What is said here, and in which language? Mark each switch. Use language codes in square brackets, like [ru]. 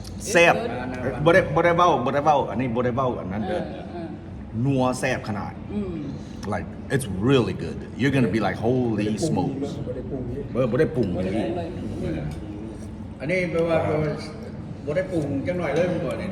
[tts] แซ่บบ่ได้เว้าอันนี้บ่ได้เว้าอันนั้นเด้อนัวแซ่บขนาด [en] Like it's really good. You're going to be like holy smokes. [tts] บ่ได้ปรุงเลย อันนี้แปลว่าบ่ได้ปรุงจังหน่อยเลยมันบ่เนี่ย